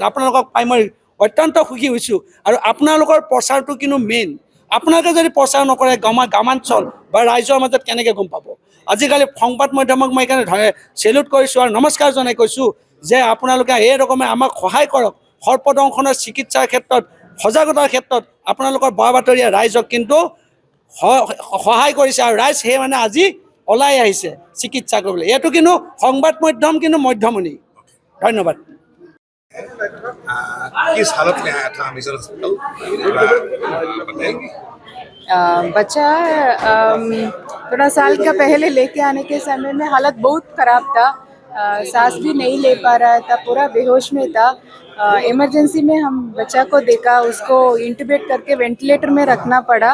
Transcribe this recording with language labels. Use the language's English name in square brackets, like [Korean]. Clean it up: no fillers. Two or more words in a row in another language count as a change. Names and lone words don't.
[Assamese] আপোনালোকক পাই মই অত্যন্ত সুখী হৈছোঁ আৰু আপোনালোকৰ প্ৰচাৰটো কিন্তু মেইন আপোনালোকে যদি প্ৰচাৰ নকৰে গ্ৰামাঞ্চল বা ৰাইজৰ মাজত কেনেকৈ গম পাব আজিকালি সংবাদ মাধ্যমক মই সেইকাৰণে চেলুট কৰিছোঁ আৰু নমস্কাৰ জনাই কৈছোঁ যে আপোনালোকে এই ৰকমে আমাক সহায় কৰক সৰ্পদংশনৰ চিকিৎসাৰ ক্ষেত্ৰত সজাগতাৰ ক্ষেত্ৰত আপোনালোকৰ বাতৰিয়ে ৰাইজক কিন্তু সহায় কৰিছে আৰু ৰাইজ সেই মানে আজি ওলাই আহিছে চিকিৎসা কৰিবলৈ এইটো কিন্তু সংবাদ মাধ্যম কিন্তু মধ্যমণি ধন্যবাদ [Hindi] किस हालत में आया था मिशन हॉस्पिटल बच्चा थोड़ा साल का पहले लेके आने के समय में हालत बहुत ख़राब था सांस भी नहीं ले पा रहा था पूरा बेहोश में था इमरजेंसी में हम बच्चा को देखा, उसको इंटुबेट करके वेंटिलेटर में रखना पड़ा।